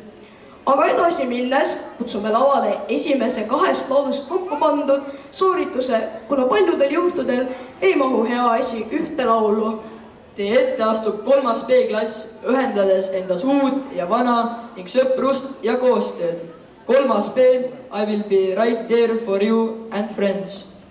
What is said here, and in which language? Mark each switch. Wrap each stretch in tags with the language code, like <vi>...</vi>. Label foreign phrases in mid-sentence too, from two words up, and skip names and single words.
<et>Aga edasi minnes kutsume lavale esimese 2 laulust kokku pandud soorituse, kuna paljudel juhtudel ei mahu hea asi ühte laulu. Teie ette astub 3. B-klass, ühendades endas uut ja vana ning sõprust ja koostööd.</et> <en>3. B, I will be right there for you and friends.</en>